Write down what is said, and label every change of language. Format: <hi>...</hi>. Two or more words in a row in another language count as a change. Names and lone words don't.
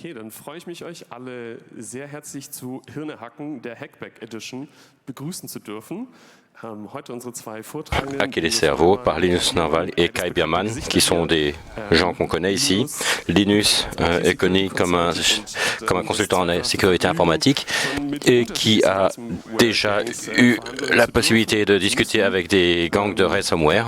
<de>Dann freue ich mich, euch alle sehr herzlich zu Hirnehacken der Hackback Edition begrüßen zu dürfen.</de> <fr>Hacker les cerveaux par Linus Norvald et Kai Biermann, qui sont des gens qu'on connaît ici. Linus est connu comme un consultant en sécurité informatique et qui a déjà eu la possibilité de discuter avec des gangs de ransomware.</fr>